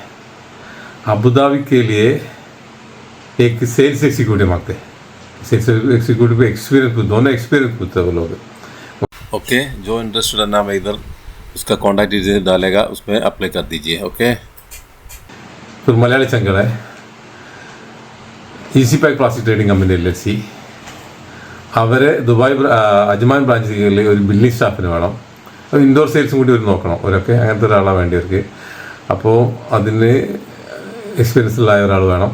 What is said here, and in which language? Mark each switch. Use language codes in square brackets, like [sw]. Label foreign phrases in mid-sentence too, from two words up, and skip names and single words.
[hi] अबू धाबी के लिए एक [en] sales executive [hi] मांगते हैं। [en] sales executive experience, [hi] दोनों एक्सपीरियंस होते हैं वो लोग। ओके, जो इंटरेस्टेड है ना मैं इधर उसका [en] contact detail [hi] डालेगा, उसमें अप्लाई कर दीजिए। ओके, फिर मलयाली चंगड़ है ഈസി പാക്ക് പ്ലാസ്റ്റിക് ട്രേഡിംഗ് കമ്പനി എൽഎൽസി. [ml] അവരെ ദുബായ് അജ്മാൻ ബ്രാഞ്ചിൽ ഒരു [en] billing staff [ml] വേണം. [en] indoor sales [ml] കൂടി ഒരു നോക്കണം അവരൊക്കെ, അങ്ങനത്തെ ഒരാളാണ് വേണ്ടിയവർക്ക്. അപ്പോൾ അതിന് എക്സ്പീരിയൻസ് ഉള്ള ഒരാൾ വേണം.